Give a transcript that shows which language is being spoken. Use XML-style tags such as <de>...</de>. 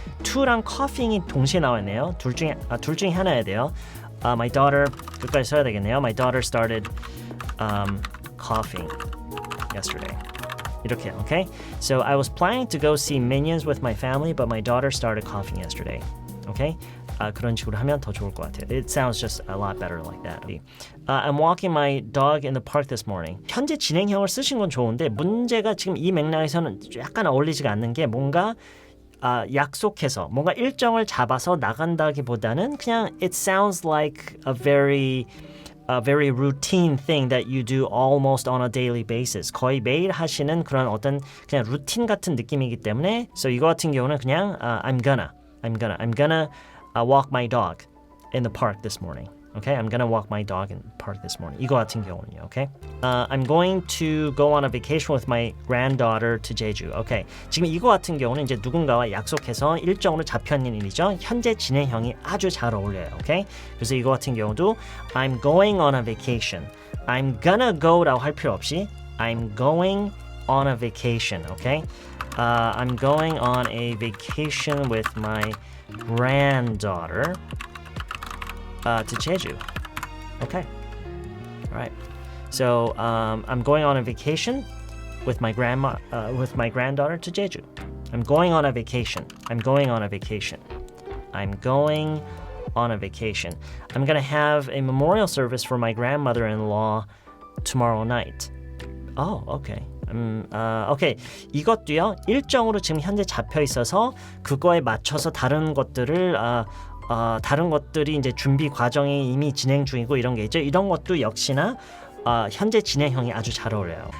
<ko>to랑 coughing이 동시에 나왔네요. 둘 중에 하나야 돼요.</ko> <en>My daughter</en> <ko>끝까지 써야 되겠네요.</ko> <en>My daughter started coughing yesterday.</en> <ko>이렇게요.</ko> <en>Okay? So I was planning to go see Minions with my family, but my daughter started coughing yesterday. Okay?</en> <ko>그런 식으로 하면 더 좋을 것 같아요.</ko> <en>It sounds just a lot better like that. I'm walking my dog in the park this morning.</en> <ko>현재 진행형을 쓰신 건 좋은데 문제가 지금 이 맥락에서는 약간 어울리지가 않는 게 뭔가 약속해서 뭔가 일정을 잡아서 나간다기보다는 그냥</ko> <en>it sounds like a very routine thing that you do almost on a daily basis.</en> <ko>거의 매일 하시는 그런 어떤 그냥 루틴 같은 느낌이기 때문에 so 이거 같은 경우는 그냥</ko> <en>I'm gonna walk my dog in the park this morning. Okay, I'm gonna walk my dog in the park this morning.</en> <ko>이거 같은 경우는요.</ko> <en>Okay, I'm going to go on a vacation with my granddaughter to Jeju.</en> <ko>Okay, 지금 이거 같은 경우는 이제 누군가와 약속해서 일정으로 잡혀있는 일이죠. 현재 진행형이 아주 잘 어울려요.</ko> <en>Okay,</en> <ko>그래서 이거 같은 경우도</ko> <en>I'm going on a vacation. I'm gonna go라고</en> <ko>할 필요 없이</ko> <en>I'm going on a vacation. Okay, I'm going on a vacation with my granddaughter to Jeju. Okay. All right. So I'm going on a vacation with my granddaughter to Jeju. I'm going on a vacation. I'm going on a vacation. I'm going on a vacation. I'm going to have a memorial service for my grandmother-in-law tomorrow night. Oh, okay.</en> <ko>오케이. 이것도요. 일정으로 지금 현재 잡혀 있어서 그거에 맞춰서 다른 것들이 이제 준비 과정이 이미 진행 중이고 이런 게 있죠. 이런 것도 역시나 현재 진행형이 아주 잘 어울려요.</ko>